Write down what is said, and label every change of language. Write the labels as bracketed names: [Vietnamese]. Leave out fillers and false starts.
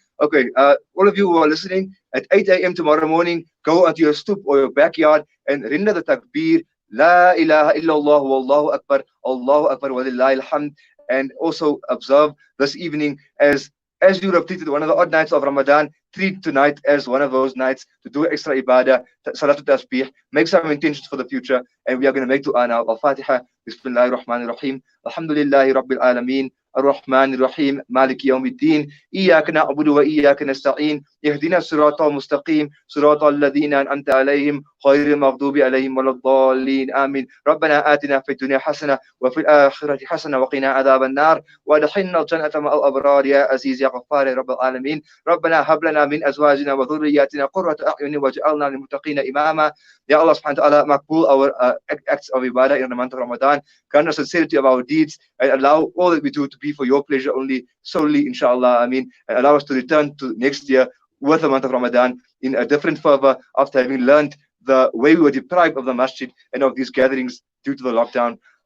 [English] Okay, all of you who are listening, at 8 a.m. tomorrow morning, go onto your stoop or your backyard and render the takbir, La ilaha illallah, Wallahu Akbar, Allahu Akbar, walillahil hamd, and also observe this evening as you have treated one of the odd nights of Ramadan, treat tonight as one of those nights to do extra ibadah, salatul tasbih, make some intentions for the future, and we are going to make dua now. [Arabic] Al-Fatiha, Bismillahir Rahmanir Rahim, Alhamdulillahi Rabbil Alameen, الرحمن الرحيم مالك يوم الدين إياك نعبد وإياك نستعين اهدنا الصراط المستقيم صراط الذين أنعمت عليهم غير المغضوب عليهم ولا الضالين آمين ربنا آتنا في الدنيا حسنة وفي الآخرة حسنة وقنا عذاب النار وادخلنا الجنة مع الأبرار يا عزيز يا غفار يا رب العالمين ربنا هب لنا من أزواجنا وذرياتنا قرة أعين واجعلنا للمتقين إماما. [English] Ya Allah subhanahu wa ta'ala, makbul our acts of ibadah in the month of Ramadan, grant us sincerity of our deeds, and allow all that we do to be for your pleasure only, solely, inshallah, I mean, and allow us to return to next year with the month of Ramadan in a different fervor after having learned the way we were deprived of the masjid and of these gatherings due to the lockdown.